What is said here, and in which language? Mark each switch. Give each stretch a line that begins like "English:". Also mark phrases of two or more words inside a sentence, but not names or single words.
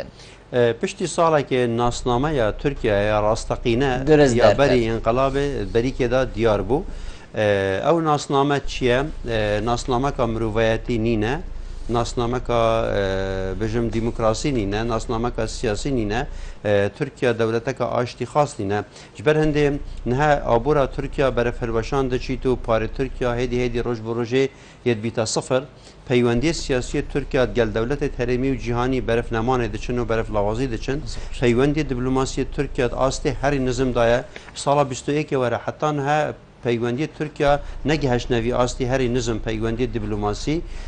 Kurdish: پشتی ساڵێکی ناسنامەیە تورکیایە ڕاستەقینە یا بەری ئینقلابێ بەریکێدا دیار بوو ئەو ناسنامە چییە؟ ناسنامەکە مرۆڤایەتی نینە ناسنامەکە بژم دیموکراسی نینە ناسنامەکە سیاسی نینە تورکیا دەولەتەکە ئاشتی خاص نینە ji ber hindê niha abora Tirkiya berefhelweşan diçît û parê Tirkiya hêdî hêdî roj bi rojê yê dibîte sifir peywendiyê siyasiyê Tirkiya gel dewletê herêmî û cîhanî berefnemanê diçin û bereflawazî diçin peywendiyê diplomasiyê Tirkiya astê herî nizim daye sala 21 were heta niha peywendiyê Tirkiya negiheşnevî astê herî nizim peywendiyê diplomasî